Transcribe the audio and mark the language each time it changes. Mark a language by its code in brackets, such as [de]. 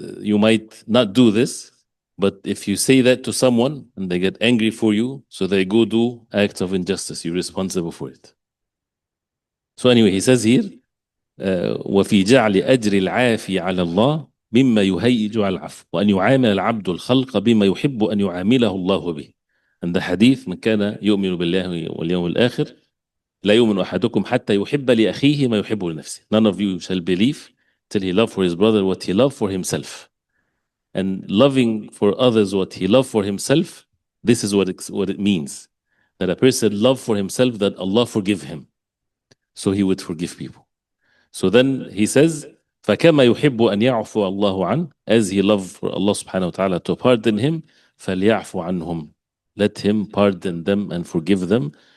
[en] You might not do this, but if you say that to someone and they get angry for you, so they go do acts of injustice, you're responsible for it. So anyway, he says here, [ar] وفي جعل أجر العافي على الله مما يهيج على العفو وأن يعامل العبد الخلق بما يحب أن يعامله الله به. [en] And the hadith [ar] من كان يؤمن بالله واليوم الآخر لا يؤمن أحدكم حتى يحب لأخيه ما يحب لنفسه. [en] None of you shall believe till he love for his brother what he love for himself. And loving for others what he love for himself, this is what it means. That a person love for himself that Allah forgive him. So he would forgive people. So then he says, [ar] فَكَمَا يُحِبُّ أَنْ يَعْفُوَ اللَّهُ عَنْهُ, [en] as he loved for Allah subhanahu wa ta'ala to pardon him, [ar] فَلْيَعْفُ عَنْهُمْ, [en] let him pardon them and forgive them.